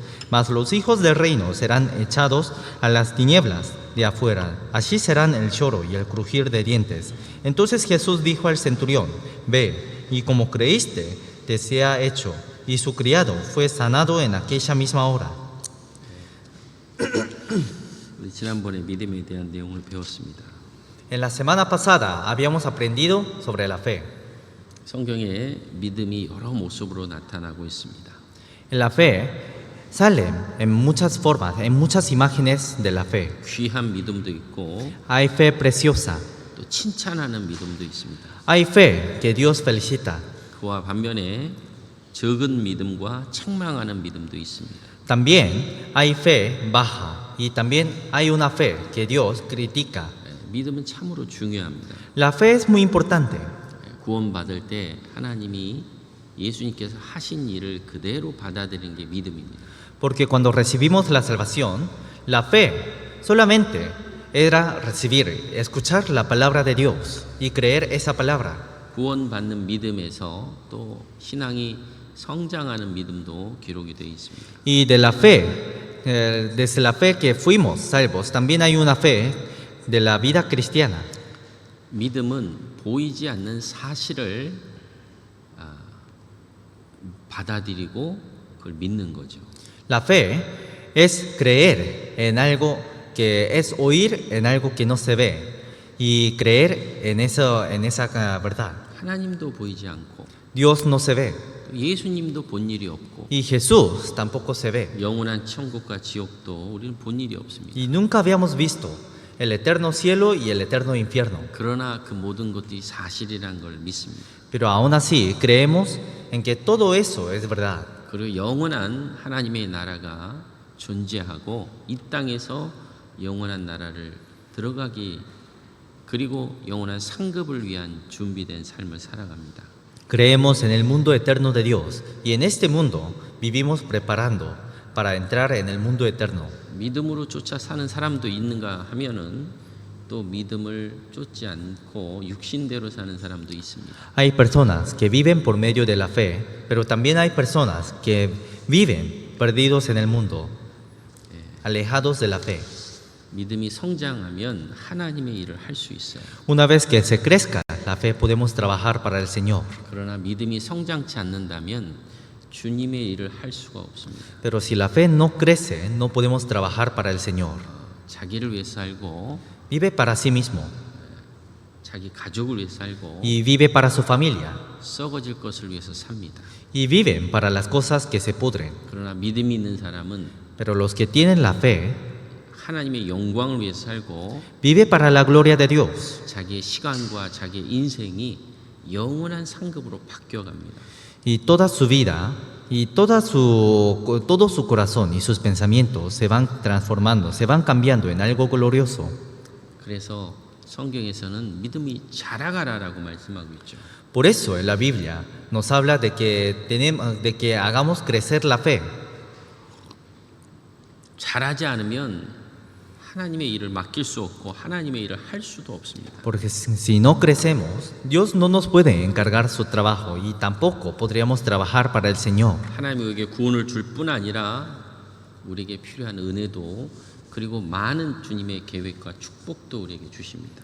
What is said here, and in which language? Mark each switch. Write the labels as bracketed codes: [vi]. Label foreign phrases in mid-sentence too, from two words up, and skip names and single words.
[es] Mas los hijos del reino serán echados a las tinieblas de afuera. Allí serán el lloro y el crujir de dientes. Entonces Jesús dijo al centurión: ve, y como creíste, te sea hecho. Y su criado fue sanado en aquella misma hora. [ko] 우리 지난번에 믿음에 대한 내용을 배웠습니다. [es] En la semana pasada habíamos aprendido sobre la fe. [ko] 성경에 믿음이 여러 모습으로 나타나고 있습니다. [es] La fe sale en muchas formas, en muchas imágenes de la fe. [ko] 귀한 믿음도 있고 [es] Hay fe preciosa, [ko] 또 칭찬하는 믿음도 있습니다. [es] hay fe que Dios felicita. [ko] 그와 반면에 적은 믿음과 책망하는 믿음도 있습니다. [es] También hay fe baja y también hay una fe que Dios critica. [ko] 믿음은 참으로 중요합니다. [es] La fe es muy importante [ko] 구원받을 때 하나님이 예수님께서 하신 일을 그대로 받아들이는 게 믿음입니다. [es] porque cuando recibimos la salvación, la fe solamente era recibir, escuchar la palabra de Dios y creer esa palabra. [ko] 구원받는 믿음에서 또 신앙이 성장하는 믿음도 기록이 되어 있습니다. [es] Y de la fe, desde la fe que fuimos salvos, también hay una fe de la vida cristiana. [ko] 믿음은 보이지 않는 사실을 받아들이고 그걸 믿는 거죠. [es] La fe es creer en algo que es oír en algo que no se ve y creer en esa verdad. [ko] 하나님도 보이지 않고 [es] Dios no se ve [ko] 예수님도 본 일이 없고 [es] y Jesús tampoco se ve [ko] 영원한 천국과 지옥도 우리는 본 일이 없습니다. [es] y nunca habíamos visto el eterno cielo y el eterno infierno. [ko] 그러나 그 모든 것들이 사실이란 걸 믿습니다. [es] Pero aún así creemos en que todo eso es verdad. [ko] 그리고 영원한 하나님의 나라가 존재하고 이 땅에서 영원한 나라를 들어가기 그리고 영원한 상급을 위한 준비된 삶을 살아갑니다. [es] Creemos en el mundo eterno de Dios y en este mundo vivimos preparando para entrar en el mundo eterno. [ko] 믿음으로 쫓아 사는 사람도 있는가 하면은 또 믿음을 쫓지 않고 육신대로 사는 사람도 있습니다. [es] Hay personas que viven por medio de la fe, pero también hay personas que viven perdidos en el mundo, alejados de la fe. [ko] 믿음이 성장하면 하나님의 일을 할 수 있어요. [es] Una vez que se crezca la fe, podemos trabajar para el Señor. [ko] 그러나 믿음이 성장치 않는다면 주님의 일을 할 수가 없습니다. [es] Pero si la fe no crece, no podemos trabajar para el Señor. [ko] 자기를 위해 살고 [es] Vive para sí mismo [ko] 자기 가족을 위해 살고 [es] y vive para su familia [ko] 썩어질 것을 위해서 삽니다. [es] y viven para las cosas que se pudren. [ko] 그러나 믿음이 있는 사람은 [es] Pero los que tienen la fe [ko] 하나님의 영광을 위해 살고 [es] vive para la gloria de Dios [ko] 자기의 시간과 자기의 인생이 영원한 상급으로 바뀌어갑니다. [es] y toda su vida y todo su corazón y sus pensamientos se van transformando, se van cambiando en algo glorioso. [ko] 그래서 성경에서는 믿음이 자라가라라고 말씀하고 있죠. [es] Por eso en la Biblia nos habla de que hagamos crecer la fe. [ko] 자라지 않으면 하나님의 일을 맡길 수 없고 하나님의 일을 할 수도 없습니다. [es] Porque si no crecemos, Dios no nos puede encargar su trabajo y tampoco podríamos trabajar para el Señor. [ko] 하나님이 우리에게 구원을 줄 뿐 아니라 우리에게 필요한 은혜도 그리고 많은 주님의 계획과 축복도 우리에게 주십니다.